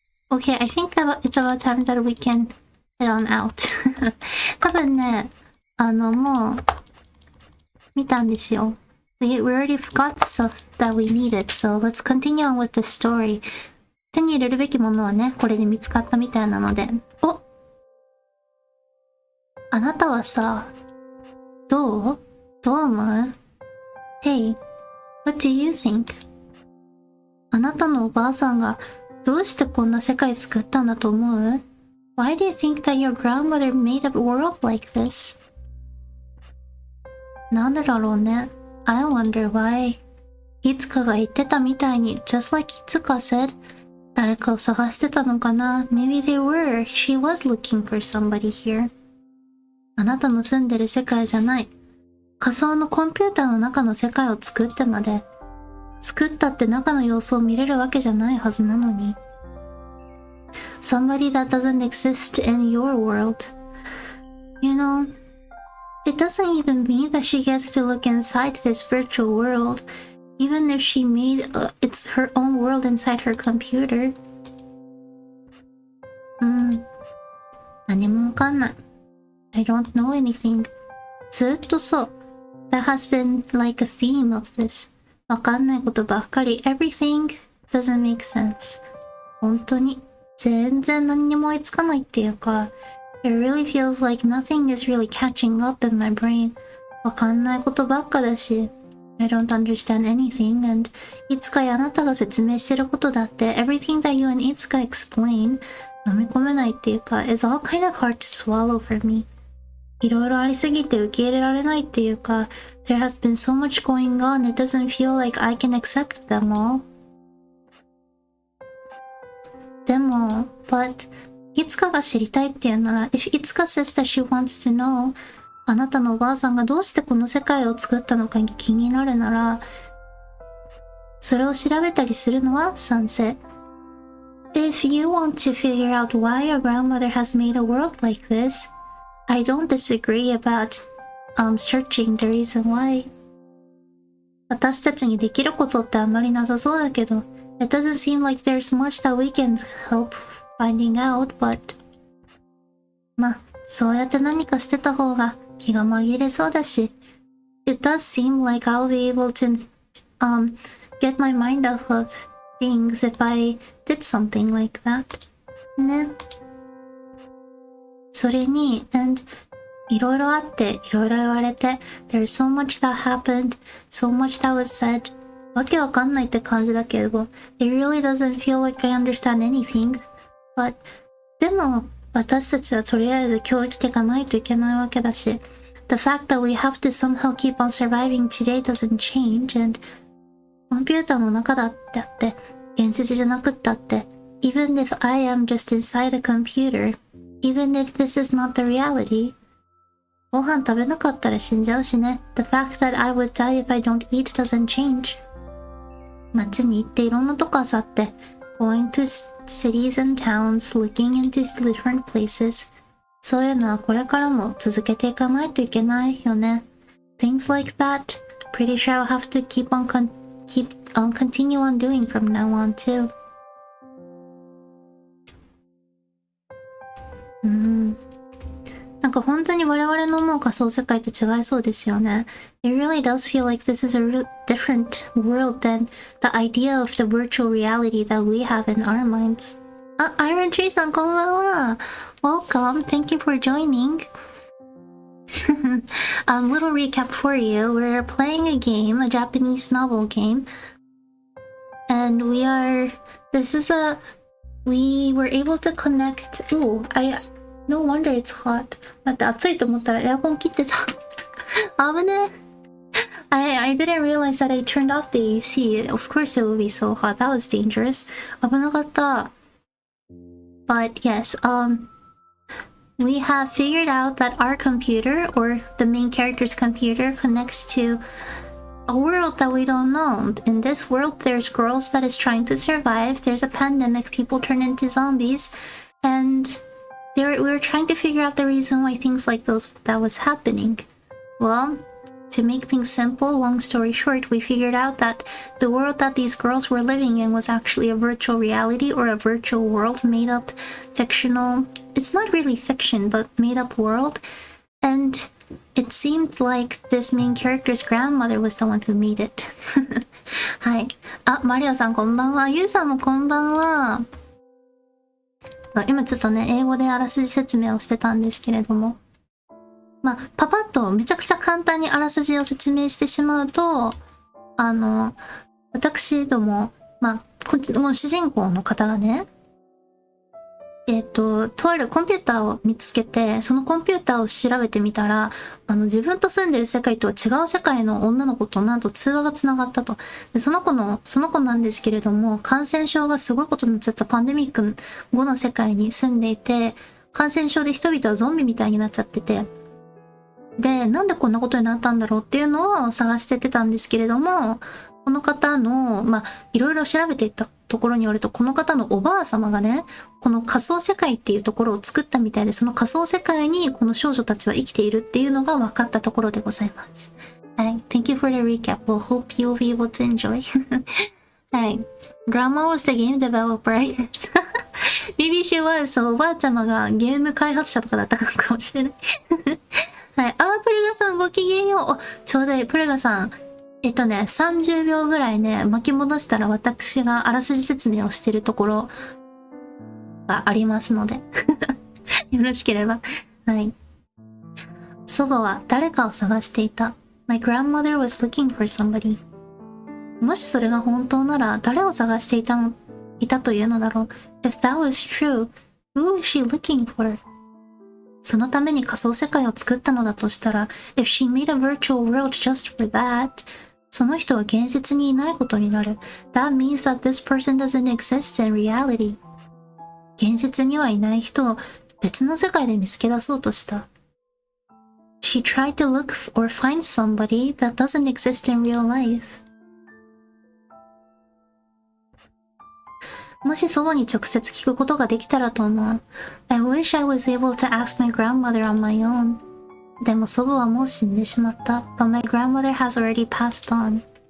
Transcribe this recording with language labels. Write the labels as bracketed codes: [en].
[en] Okay, I think it's about time that we can head on out. [ja] 多分ね、もう、見たんですよ。 [en] We already forgot stuff that we needed, so let's continue on with the story. [ja] 手に入れるべきものはね、これで見つかったみたいなので。お！あなたはさ、どう思う？ [en] Hey, what do you think? [ja] あなたのおばあさんがどうしてこんな世界作ったんだと思う？ [en] Why do you think that your grandmother made a world like this? [ja] なんでだろうね。 [en] I wonder why. [ja] いつかが言ってたみたいに、 [en] just like いつか said, [ja] 誰かを探してたのかな？ [en] Maybe they were. She was looking for somebody here. [ja] あなたの住んでる世界じゃない。仮想のコンピューターの中の世界を作ってまで。作ったって中の様子を見れるわけじゃないはずなのに。 [en] Somebody that doesn't exist in your world. You know, it doesn't even mean that she gets to look inside this virtual world, even if she made it's her own world inside her computer. [ja] 何もわかんない。 [en] I don't know anything. [ja] ずっとそう。 [en] That has been like a theme of this. [ja] わかんないことばっかり。 [en] Everything doesn't make sense. [ja] 本当に全然何にも追いつかないっていうか、 [en] It really feels like nothing is really catching up in my brain. [ja] わかんないことばっかだし、 [en] I don't understand anything, and [ja] いつかあなたが説明してることだって、 [en] Everything that you and いつか explain [ja] 飲み込めないっていうか、 [en] is all kind of hard to swallow for me. [ja] いろいろありすぎて受け入れられないっていうか、 [en] There has been so much going on, it doesn't feel like I can accept them all. [ja] でも、but いつかが知りたいっていうなら、 [en] if いつか says that she wants to know, [ja] あなたのおばあさんがどうしてこの世界を作ったのか気になるなら、それを調べたりするのは賛成。 [en] If you want to figure out why your grandmother has made a world like this, I don't disagree about searching the reason why. [ja] 私たちにできることってあんまりなさそうだけど、 [en] It doesn't seem like there's much that we can help finding out, but [ja] まあ、そうやって何かしてた方が気が紛れそうだし、 [en] It does seem like I'll be able to get my mind off of things if I did something like that. [ja] ね。それに、 [en] and [ja] いろいろあって、いろいろ言われて、 [en] There's so much that happened, so much that was said. [ja] わけわかんないって感じだけど、 [en] It really doesn't feel like I understand anything. But [ja] でも、私たちはとりあえず今日生きていかないといけないわけだし、 [en] The fact that we have to somehow keep on surviving today doesn't change, and [ja] コンピューターの中だってあって、現実じゃなくったって、 [en] Even if I am just inside a computer, even if this is not the reality, [ja] ご飯食べなかったら死んじゃうしね。 [en] The fact that I would die if I don't eat doesn't change. [ja] 街に行っていろんなとこ漁って、 [en] going to cities and towns, looking into different places. [ja] そういうのはこれからも続けていかないといけないよね。 [en] Things like that, pretty sure I'll have to keep on continue on doing from now on too. [ja] なんか本当に我々の思う仮想世界と違いそうですよね。 [en] It really does feel like this is a different world than the idea of the virtual reality that we have in our minds. [ja] Iron Tree さんこんばんは。 [en] Welcome. Thank you for joining. Little recap for you. We're playing a game, a Japanese novel game. And we were able to connect. No wonder it's hot. [ja] 待って、暑いと思ったらエアコン切ってた。危ね。 [en] I didn't realize that I turned off the AC. Of course it would be so hot. That was dangerous. [ja] 危なかった。 [en] But yes, we have figured out that our computer, or the main character's computer, connects to a world that we don't know. In this world, there's girls that is trying to survive. There's a pandemic, people turn into zombies, and we were trying to figure out the reason why things like that was happening. Well, to make things simple, long story short, we figured out that the world that these girls were living in was actually a virtual reality or a virtual world, made up, fictional. It's not really fiction, but made up world. And it seemed like this main character's grandmother was the one who made it. [ja] はい。マリオさんこんばんは。ユウさんもこんばんは。今ちょっとね、英語であらすじ説明をしてたんですけれども。まあ、パパッとめちゃくちゃ簡単にあらすじを説明してしまうと、私ども、まあ、この主人公の方がね、とあるコンピューターを見つけて、そのコンピューターを調べてみたら、自分と住んでる世界とは違う世界の女の子となんと通話がつながったと。で、その子なんですけれども、感染症がすごいことになっちゃったパンデミック後の世界に住んでいて、感染症で人々はゾンビみたいになっちゃってて、で、なんでこんなことになったんだろうっていうのを探してってたんですけれども、この方の、まあ、いろいろ調べていったところによると、この方のおばあ様がね、この仮想世界っていうところを作ったみたいで、その仮想世界にこの少女たちは生きているっていうのが分かったところでございます。 [en] はい。Thank you for the recap. We'll hope you'll be able to enjoy. [ja] はい。 [en] Grandma was the game developer, I guess. Maybe she was. [ja] そう、おばあちゃまがゲーム開発者とかだったのかもしれない。はい。プレガさんごきげんよう。ちょうどいい。プレガさん。 30秒ぐらいね、巻き戻したら私があらすじ説明をしているところがありますので。よろしければ。はい。祖母は誰かを探していた。 [en] My grandmother was looking for somebody. [ja] もしそれが本当なら誰を探していたというのだろう。 [en] If that was true, who was she looking for? [ja] そのために仮想世界を作ったのだとしたら、 [en] If she made a virtual world just for that, [ja] その人は現実にいないことになる。 [en] That means that this person doesn't exist in reality. [ja] 現実にはいない人を別の世界で見つけ出そうとした。 [en] She tried to look or find somebody that doesn't exist in real life. [ja] もし祖母に直接聞くことができたらと思う。 [en] I wish I was able to ask my grandmother on my own. [ja] でも祖母はもう死んでしまった。 [en] But my grandmother has already passed on.